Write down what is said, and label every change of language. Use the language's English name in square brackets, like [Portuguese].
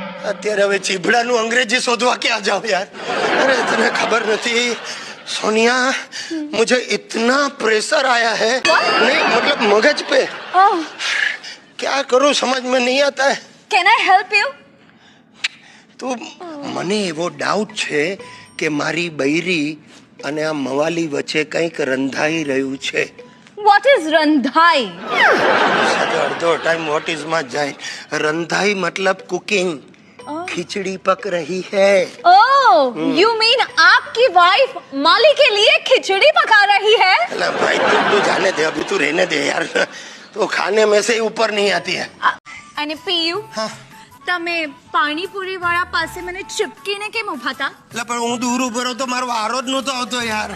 [Gujarati] અત્યારે હવે ચીબડાનું અંગ્રેજી શોધવા ક્યાં જાઉં યાર અરે તને ખબર નથી [Hindi] सोनिया मुझे इतना प्रेशर आया है नहीं मतलब मगज पे क्या करूं समझ में नहीं आता है [English] Can I help you? [Gujarati] तो મને એવો ડાઉટ છે કે મારી બૈરી અને આ મવાલી વચ્ચે કંઈક રંધાઈ રહ્યું છે [English] What is Randhai? [Gujarati] સાજો અડધો ટાઈમ [English] what is [Gujarati] માં જાય રંધાઈ મતલબ કુકિંગ [Hindi] खिचड़ी पक रही है [English] Oh, you mean [Hindi] आपकी वाइफ माली के लिए खिचड़ी पका रही है? अल्लाह भाई तू जाने दे अभी तू रहने दे यार तो खाने में से ही ऊपर नहीं आती है [Gujarati] અને પીયુ [Hindi] हाँ [Gujarati] તમે પાણીપુરી વાળા પાસે મને ચિપકીને કેમ ઉભા હતા? એટલે પણ હું દૂર ઉભો રહો તો મારો વારો જ નહોતો આવતો યાર